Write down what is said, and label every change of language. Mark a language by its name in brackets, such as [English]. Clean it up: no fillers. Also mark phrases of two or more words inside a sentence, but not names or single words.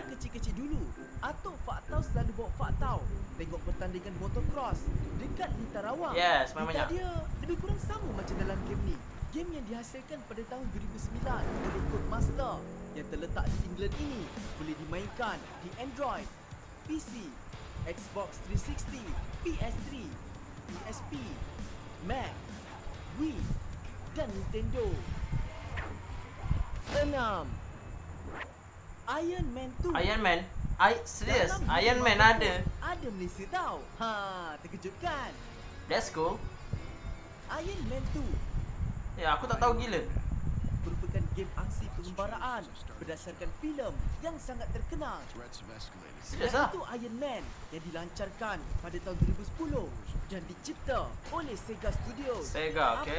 [Malay] Masa kecil-kecil dulu, Atuk Faktau selalu bawa Faktau tengok pertandingan motocross dekat Lita Rawang. [English] Yes, [Malay] Lita memangnya. dia lebih kurang sama macam dalam game ni. Game yang dihasilkan pada tahun 2009 oleh Codemaster yang terletak di England ini boleh dimainkan di Android, PC, Xbox 360, PS3, PSP, Mac, Wii dan Nintendo. 6. Iron Man 2. Iron Man. Serius? Dalam Iron dunia Man Marvel ada. pun ada Malaysia tau. Ha, terkejut kan? [English] That's cool. [Malay] Iron Man 2 Ya, aku tak tahu gila. merupakan game aksi pengembaraan berdasarkan filem yang sangat terkenal. Serius lah. Iaitu Iron Man yang dilancarkan pada tahun 2010 dan dicipta oleh Sega Studios. Sega, Apa